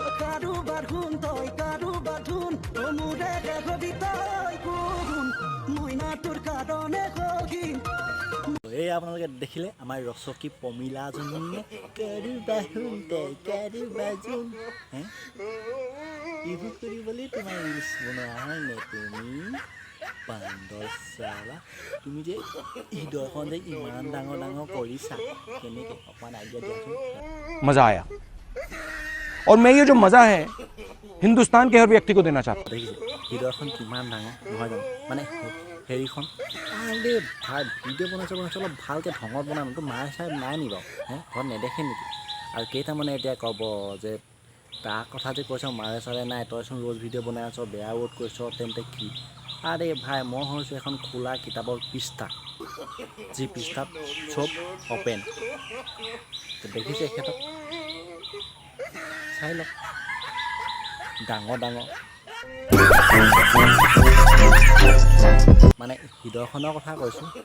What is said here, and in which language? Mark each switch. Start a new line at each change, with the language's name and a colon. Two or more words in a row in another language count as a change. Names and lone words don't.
Assamese: এই আপোনালোকে দেখিলে আমাৰ ৰচকী পমিলাজনীয়ে এইবোৰ কৰিবলৈ তোমাৰ ৰিলচ বনোৱা হয় নে তুমি বান্দৰ চালা তুমি যে হৃদয়খন যে ইমান ডাঙৰ ডাঙৰ কৰিছা কেনেকৈ অকণমান আইডিয়া দিয়াচোন
Hindi: मज़ा आया और मैं ये जो मज़ा है हिंदुस्तान के हर व्यक्ति को देना चाहता हूँ
Assamese: দেখিছে হৃদয়খন কিমান ডাঙৰ নহয় জানো মানে হেৰিখন
Hindi: अरे भाई
Assamese: ভিডিঅ' বনাইছে অলপ ভালকৈ ঢঙত বনাম তো মায়ে চাই নাই নি বাৰু ঘৰত নেদেখে নেকি আৰু কেইটামানে এতিয়া ক'ব যে তাৰ কথা যে কৈছ মাৰে চাৰে নাই তইচোন ৰ'জ ভিডিঅ' বনাই আছ বেয়া ৱৰ্ড কৈছ তেন্তে কি
Hindi: अरे भाई
Assamese: মই হৈছোঁ এখন খোলা কিতাপৰ পৃষ্ঠা যি পৃষ্ঠাত চব অ'পেন দেখিছে এখেতক চাই লওক ডাঙৰ ডাঙৰ মানে হৃদয়খনৰ কথা কৈছোঁ